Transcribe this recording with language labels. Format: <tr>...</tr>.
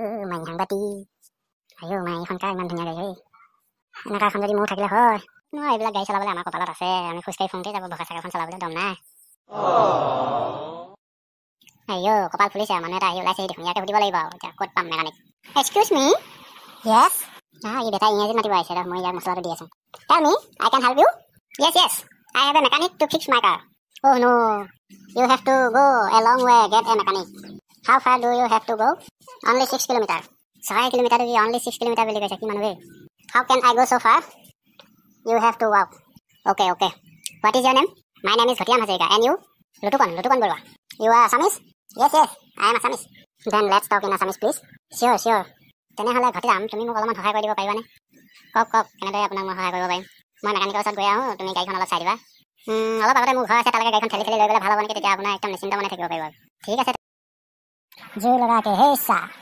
<as>মাইহাংবাতি আইঅ' মাই এইখন কাৰ ইমান ধুনীয়া গাড়ী এনেকুৱা এখন যদি মোৰ থাকিলে হয় নহয় এইবিলাক গাড়ী চলাবলৈ আমাৰ কপালত আছে আমি খোজকাঢ়ি ফুৰোঁতে যাব বগা চাইকেলখন চলাবলৈ দম নাই আইঅ' কপাল ফুলিছে মানুহ এটা আহি ওলাইছে দেখোন ইয়াকে সুধিব লাগিব আৰু এতিয়া ক'ত পাম মেকানিক</as> <en>excuse me yes</en> <as>ই বেটা ইংৰাজীত মাতিব আহিছে মই ইয়াক মছলাটো দি আছোঁ</as> <en>Tell me I can help you yes yes I have a mechanic to fix my car. Oh no, you have to go a long way get a mechanic. How far do you have to go? Only 6 kilometers. 6 kilometers is only 6 kilometers will go. How can I go so far? You have to walk. Okay. What is your name? My name is Bhatiam Hazarika. And you? Lutupan Borwa. You are Assamese? Yes, I am Assamese. Then let's talk in Assamese, please. Sure.</en> <as>তেনেহ'লে ভতিৰাম তুমি মোক অলপমান সহায় কৰি দিব পাৰিবানে কওক কেনেদৰে আপোনাক মই সহায় কৰিব পাৰিম মই মেকানিকৰ ওচৰত গৈ আহোঁ তুমি গাড়ীখন অলপ চাই দিবা অলপ আগতে মোৰ ঘৰ আছে তালৈকে গাড়ীখন ঠেলি লৈ গ'লে ভাল হ'ব নেকি তেতিয়া আপোনাৰ একদম নিশ্চিন্ত মনে থাকিব পাৰিব ঠিক আছে জোৰ লগাকে হেই চা</as>